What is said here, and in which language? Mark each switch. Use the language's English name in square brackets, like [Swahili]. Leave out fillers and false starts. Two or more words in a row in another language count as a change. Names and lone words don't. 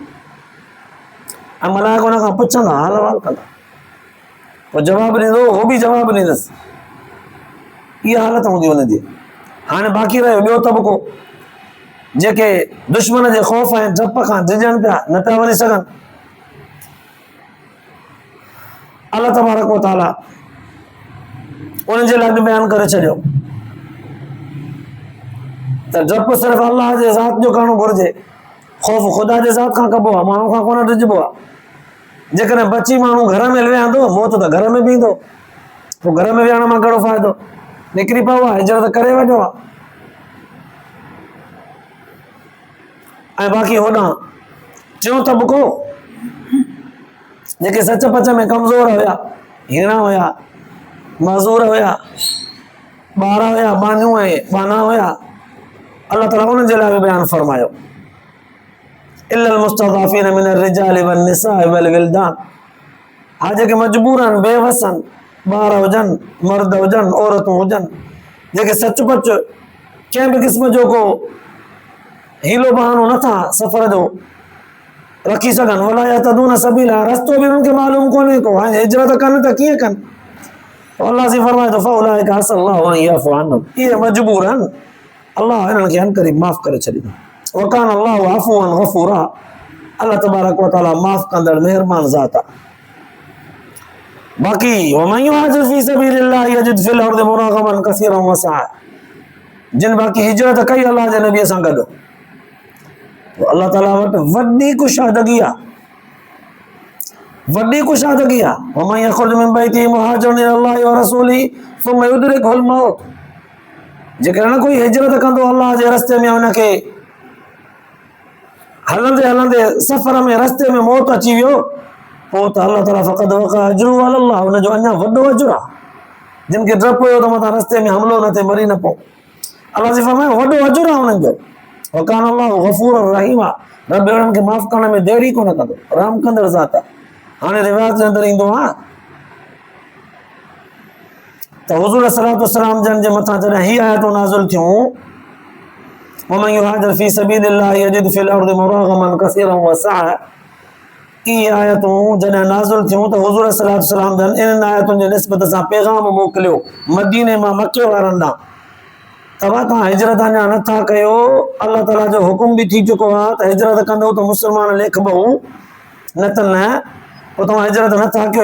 [Sindhi] ऐं मलाइक हुन खां पुछंदा, हाल अहिवाल कंदा, पोइ जवाबु ॾींदो, उहो बि जवाबु ॾींदसि, इहा हालत हूंदी हुनजी। हाणे बाक़ी रहियो ॿियो तबिको, जेके दुश्मन जे ख़ौफ़ ऐं डप खां डिॼनि पिया, न पिया वञी सघनि, [Arabic] الله تبارك وتعالى [Sindhi] उन्हनि जे लाइ बयानु करे छॾियो त डप सिर्फ़ु अलाह जे ज़ात जो करणु घुरिजे, ख़ौफ़ ख़ुदा जे ज़ात खां कबो आहे, माण्हू खां कोन डिॼबो आहे। जेकॾहिं बची माण्हू घर में विहंदो, मौत त घर में बीहंदो, पोइ घर में विहण मां कहिड़ो फ़ाइदो, निकिरी पियो आहे, हिजरत करे वञो आहे। ऐं बाक़ी होॾां टियों तबिको, जेके सच पच में कमज़ोर हुया, हीणा हुया, मज़ूर हुया, ॿार हुया, बानियूं ऐं बाना हुया, अल्लाह ताला उन्हनि जे लाइ बि बयानु [Arabic] फरमायो, إلا المستضعفين من الرجال والنساء والولدان, [Sindhi] हा जेके मजबूर आहिनि, बेवस आहिनि, ॿार हुजनि, मर्द हुजनि, औरतूं हुजनि, जेके सच पच कंहिं बि क़िस्म जो को हीलो बहानो नथा सफ़र जो रखी सघनि, [Arabic] ولا يهتدون سبيلا, [Sindhi] रस्तो बि उन्हनि खे मालूम कोन्हे को, हाणे हिजरत कनि त कीअं कनि, अल्लाह से फरमाए थो [Arabic] فأولئك عسى الله أن يعفو عنهم, [Sindhi] इहे मजबूर आहिनि, अल्लाह हिननि खे अनकरीब माफ़ करे छॾींदो, [Arabic] وكان الله عفوا غفورا, الله تبارك وتعالى [Sindhi] माफ़ कंदड़ महिरबान ज़ात आहे। [Arabic] बाक़ी ومن يهاجر في سبيل الله يجد في الأرض مراغما كثيرا وسعة, [Sindhi] जिन बाक़ी हिजरत कई अल्लाह जे नबीअ सां गॾु, अल्लाह ताला वटि वॾी कुशादगी आहे, वॾी कुशादगी आहे। [Arabic] ومن يخرج من بيته مهاجرا إلى الله ورسوله ثم يدركه الموت, [Sindhi] जेकॾहिं न कोई हिजरत कंदो अल्लाह जे रस्ते में, हुनखे हलंदे हलंदे सफ़र में रस्ते में मौत अची वियो, पोइ त अल्लाह ताला [Arabic] فقد وقع أجره على الله, [Sindhi] हुनजो अञा वॾो अजुर आहे। जिन खे डपु हुयो त मथां रस्ते में हमिलो न थिए, मरी न पओ, अल्लाह जी फरमाए वॾो अजुर आहे हुननि जो। [Arabic] وكان الله غفورا رحيما, [Sindhi] रब उन्हनि खे माफ़ करण में देरी कोन कंदो, रहम कंदड़ ज़ात आहे। हाणे रिवायत जे अंदरि ईंदो आहे त हुज़ूर [Arabic] صلى الله عليه وسلم [Sindhi] जन जे मथां जॾहिं हीअ आयतूं नाज़िल थियूं [Arabic] ومن يهاجر في سبيل الله يجد في الأرض مراغما كثيرا وسعة. [Sindhi] ई आयतूं जॾहिं नाज़िल थियूं त हुज़ूर [Arabic] صلى الله عليه وسلم [Sindhi] जन इन आयतुनि जे निस्बत सां पैगाम मोकिलियो मदीने मां मके वारनि ॾांहुं, तव्हां तव्हां हिजरत अञा नथा कयो। अलाह ताला जो हुकुम बि थी चुको आहे त हिजरत कंदो त मुस्लमान लेखबो, न त न, पोइ तव्हां हिजरत नथा कयो।